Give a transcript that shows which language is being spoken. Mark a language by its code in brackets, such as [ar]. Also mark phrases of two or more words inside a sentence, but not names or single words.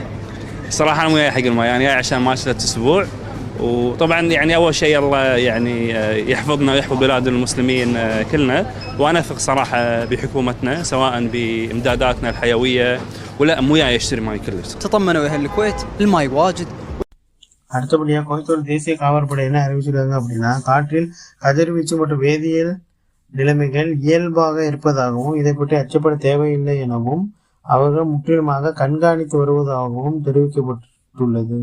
[ar] صراحة أنا وياي حق الماء يعني عشان ما 3 أسبوع، وطبعا يعني أول شيء الله يعني يحفظنا ويحفظ بلاد المسلمين كلنا، وأنا أثق صراحة بحكومتنا سواء بإمداداتنا الحيوية ولا مو جاي يشتري ماي كلش. تطمنوا يا أهل الكويت، الماي واجد. [ta] அடுத்தபடியாக குவைத்தோட தேசிய காவற்படை என்ன அறிவிச்சிருக்காங்க அப்படின்னா, காற்றில் கதிர்வீச்சு மற்றும் வேதியியல் நிலைமைகள் இயல்பாக இருப்பதாகவும் இதை பற்றி அச்சப்பட தேவையில்லை எனவும் அவர்கள் முற்றிலுமாக கண்காணித்து வருவதாகவும் தெரிவிக்கப்பட்டுள்ளது.